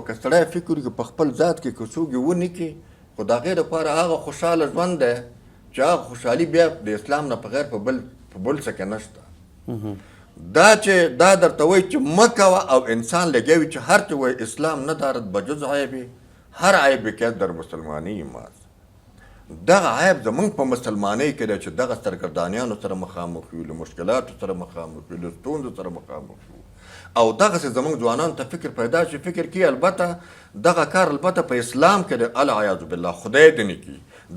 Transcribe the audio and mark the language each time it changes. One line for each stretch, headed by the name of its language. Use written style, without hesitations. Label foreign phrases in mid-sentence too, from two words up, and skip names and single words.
Pashto: که سړی فکر وکړي په خپل ذات کې که څوک یې ونه کړي، خو د هغې دپاره هغه خوشحاله ژوند دی چې هغه خوشحالي بیا د اسلام نه بغیر په بل څه کې نشته. دا چې دا درته وایي چې مه کوه او انسان لګیا وي چې هر څه وایي
Persian: اسلام نه دارد بجز عیبی هر عیب که در مسلمانی ماست.
Pashto: دغه عیب زمونږ په مسلمانۍ کې دی چې دغه سرګردانیانو سره مخامخ یو، له مشکلاتو سره مخامخ یو، له ستونزو سره مخامخ یو، او دغسې زمونږ ځوانانو ته فکر پیدا شي، فکر کوي البته دغه کار البته په اسلام کې دی،
Arabic: العیاذ بالله،
Pashto: خدای دې نه کړي.